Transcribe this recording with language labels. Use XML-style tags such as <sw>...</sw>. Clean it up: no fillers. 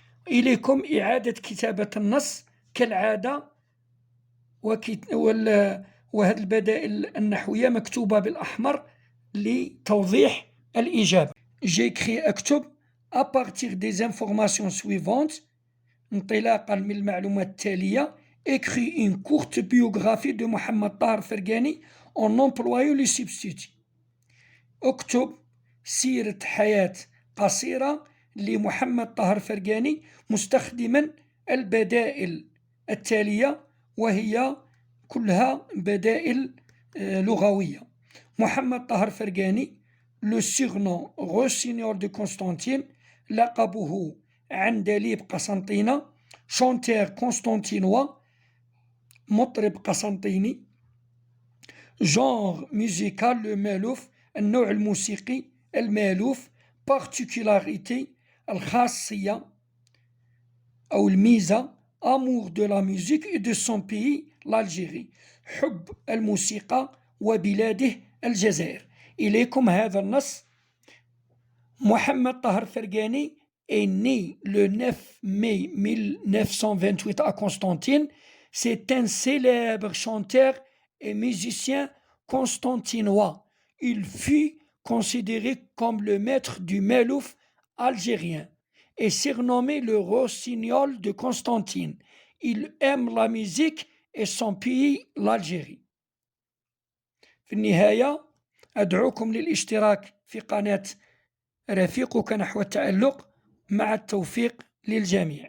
<ar>إليكم إعادة كتابة النص كالعادة وهذه البدائل النحوية مكتوبة بالأحمر لتوضيح الإجابة.</ar> <fr>J'écris</fr> <ar>أكتب</ar> <fr>à partir des informations suivantes</fr> <ar>انطلاقا من المعلومات التالية</ar> <fr>écrit une courte biographie de محمد طاهر فرقاني en employant les substituts.</fr> <ar>اكتب سيرة حياة قصيرة لمحمد طاهر فرقاني مستخدما البدائل التالية وهي كلها بدائل لغوية.</ar> <fr>محمد طاهر فرقاني le surnom Rossignol de Constantine</fr> <ar>لقبه عندليب قسنطينة</ar> <fr>chanteur constantinois</fr> <ar>مطرب قسنطيني</ar> <fr>genre musical le مالوف</fr> <ar>النوع الموسيقي المالوف</ar> <fr>particularité</fr> <ar>الخاصية أو الميزة</ar> <fr>amour de la musique et de son pays l'Algérie</fr> <ar>حب الموسيقى وبلاده الجزائر. إليكم هذا النص.</ar> <fr>محمد طاهر فرقاني est né le 9 mai 1928 à Constantine. C'est un célèbre chanteur et musicien constantinois. Il fut considéré comme le maître du Malouf algérien et surnommé le Rossignol de Constantine. Il aime la musique et son pays l'Algérie.</fr> <ar>في النهاية أدعوكم للاشتراك في قناة رفيقك نحو التألق مع التوفيق للجميع.</ar>